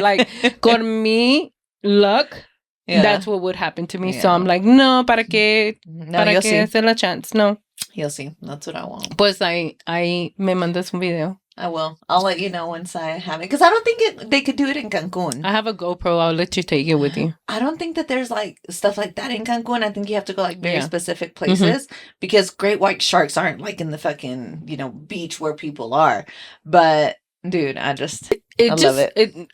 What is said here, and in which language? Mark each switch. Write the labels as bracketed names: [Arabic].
[English] Like, [Spanish] con mi [English] luck, that's what would happen to me. Yeah. So I'm like, no, [Spanish] ¿para qué? ¿Para qué hacer la chance? No. [English] You'll see. That's what I want. [Spanish] Pues ahí me mandas un video. [English] I will. I'll let you know once I have it. Because I don't think they could do it in Cancun. I have a GoPro. I'll let you take it with you. I don't think that there's like stuff like that in Cancun. I think you have to go like very specific places because great white sharks aren't like in the fucking, beach where people are. But dude, I love it.